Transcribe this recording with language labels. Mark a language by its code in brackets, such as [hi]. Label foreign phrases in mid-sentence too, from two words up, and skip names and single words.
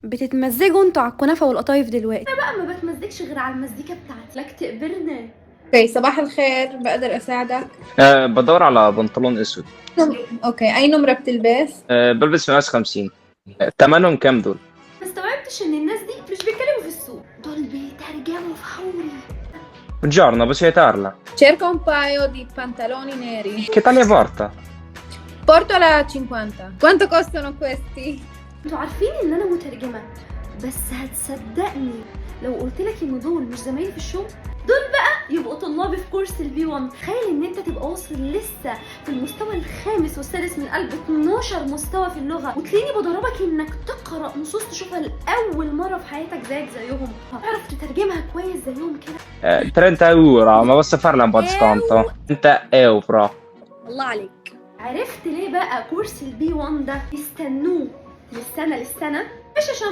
[ar] بتتمزجوا انتوا على الكنافه والقطايف دلوقتي؟ انا بقى ما بتمزجش غير على المزيكا بتاعتي. لك تقبرنا. اوكي، صباح الخير، بقدر اساعدك؟ بدور على بنطلون اسود. اوكي، اي نمرة بتلبس؟ بلبس مقاس 50. تمنهم كام دول؟ ما استوعبتش ان الناس دي مش بيتكلموا في السوق، دول بيترجموا فوري. [it] Buongiorno, possiete parla? Cerco un paio di pantaloni neri. Che taglia porta? Porto la 50. Quanto costano questi? [ar] انتوا عارفين ان انا مترجمه، بس هتصدقني لو قلت لك ان دول مش زمايلي في الشغل؟ دول بقى يبقوا طلابي في كورس البي 1. تخيل ان انت تبقى واصل لسه في المستوى الخامس والسادس من قلب 12 مستوى في اللغه، وتلاقيني بدربك انك تقرا نصوص تشوفها لاول مره في حياتك زيهم، تعرف تترجمها كويس زيهم كده. [it] 30 euro, ma posso farla un po' di sconto? 30 euro. [ar] الله عليك. عرفت ليه بقى كورس البي 1 ده يستنوه من السنه للسنه؟ مش عشان